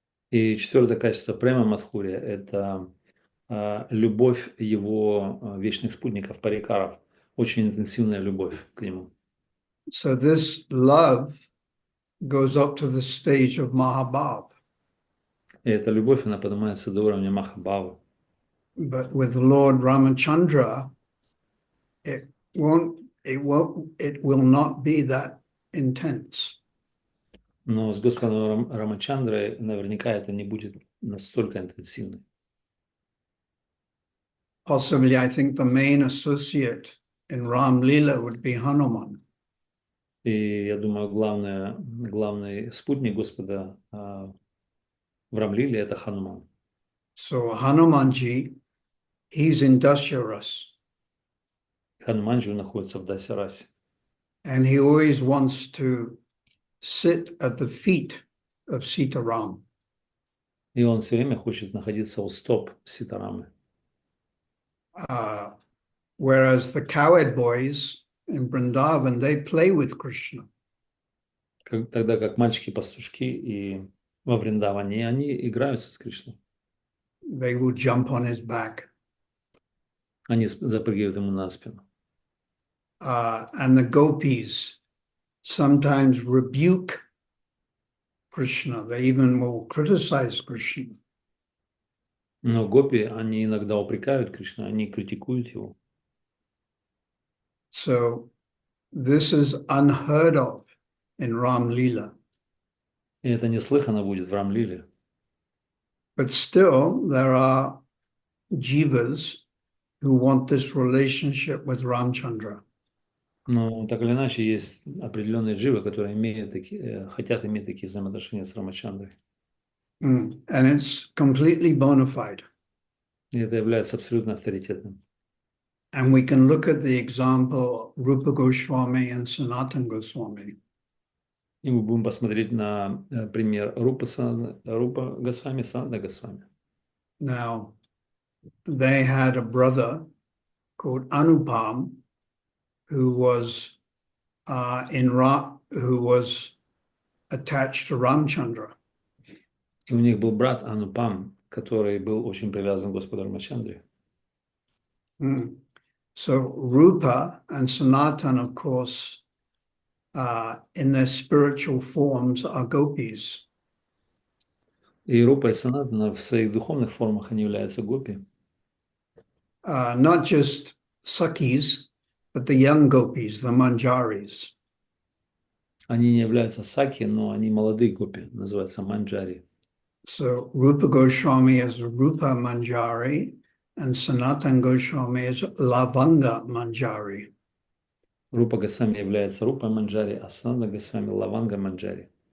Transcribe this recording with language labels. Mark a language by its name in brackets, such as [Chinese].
[Russian] И четвертое качество Према Мадхурья – это любовь его вечных спутников, парикаров, очень интенсивная любовь к нему. [English] So this love goes up to the stage of Mahabhav. [Russian] И эта любовь, она поднимается до уровня Махабхавы. [English] But with Lord Ramachandra, it will not be that intense. [Russian] Но с Господом Рамачандрой наверняка это не будет настолько интенсивно. [English] Possibly, I think the main associate in Ram Lila would be Hanuman. [Russian] И я думаю, главный спутник Господа в Рамлиле – это Хануман. [English] So Hanumanji, he's in Dasharas. [Russian] Хануманджи находится в Дасярасе. [English] And he always wants to sit at the feet of Sitaram. [Russian] И он все время хочет находиться у стоп Ситарамы. [English] Whereas the cowherd boys in Vrindavan, they play with Krishna. [Russian] Тогда как мальчики-пастушки и во Вриндаване, они играются с Кришной. [English] They will jump on his back. [Russian] Они запрыгивают ему на спину. [English] And the gopis sometimes rebuke Krishna. They even will criticize Krishna. [Russian] Но гопи, они иногда упрекают Кришну, они критикуют его. [English] So this is unheard of in Ram Lila. [Russian] И это неслыханно будет в Рамлиле. [English] But still, there are jivas who want this relationship with Ramchandra. [Russian] Но так или иначе есть определенные дживы, которые хотят иметь такие взаимоотношения с Рамачандрой. [English] And it's completely bona fide. [Russian] И это является абсолютно авторитетным. [English] And we can look at the example Rupa Goswami and Sanatana Goswami. [Russian] И мы будем посмотреть на пример Рупа Госвами, Санатана Госвами. [English] Now, they had a brother called Anupam who was who was attached to Ramchandra. [Russian] И у них был брат Анупам, который был очень привязан к Господу Рамачандре. [English] So Rupa and Sanatana, of course, in their spiritual forms are gopis. [Russian] И Рупа и Санатана в своих духовных формах они являются гопи. [English] Not just Sakhis, but the young gopis, the Manjaris. [Russian] Они не являются саки, но они молодые гопи, называются манджари. [English] So Rupa Goswami is Rupa Manjari and Sanatana Goswami is Lavanga Manjari. [Russian] Рупа Госвами является Рупа Манджари, а Санатана Госвами Лаванга Манджари.